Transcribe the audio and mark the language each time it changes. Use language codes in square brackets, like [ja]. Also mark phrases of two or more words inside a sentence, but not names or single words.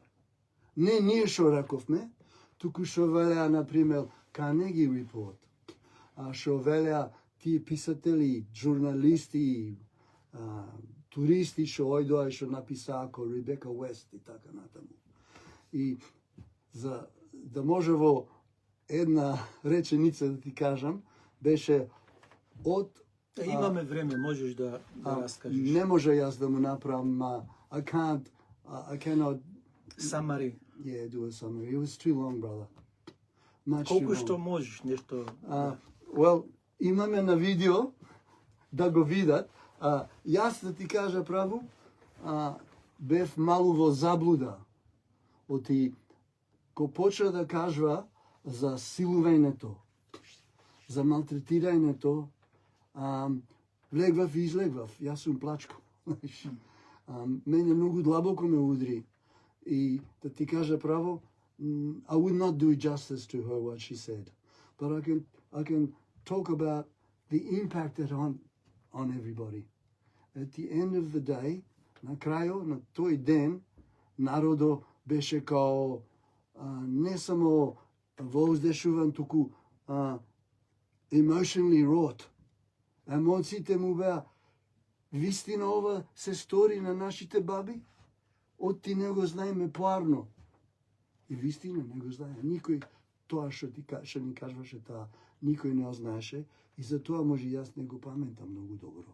[mk] Не ние што раковме, туку што велеа, например, Carnegie Report, што велеа тие писатели, журналисти, туристи што ојдоа и што написаа ко Ребека Уест и така натаму. И за да може во една реченица да ти кажам, беше од... Имаме време, можеш да раскажеш. Не може јас да му направам, [en] I cannot... Summary. Yeah, do a summary. It was too long, brother. Much [mk] Колку [en] too [mk] што [en] long. [mk] можеш, нешто... Well, имаме на видео да го видат. Јас да ти кажа право, бев малу во заблуда. Оти, ко почна да кажува за силувањето, за малтретирањето, влегвав и излегвав. Јас сум плачко. Мене многу длабоко ме удри. И да ти кажа право, [en] I would not do justice to her what she said. But I can talk about the impact it on everybody. At the end of the day, [mk] на крајо, на тој ден, народо беше као не само воздешуван, туку [en] emotionally wrought. [mk] Емоциите му беа, вистина ова се стори на нашите баби? Од ти не го знаеме поарно. И вистина не го знае. Никој тоа што ни кажуваше таа, никој не го знаеше. И за тоа може јас не го паметам многу добро.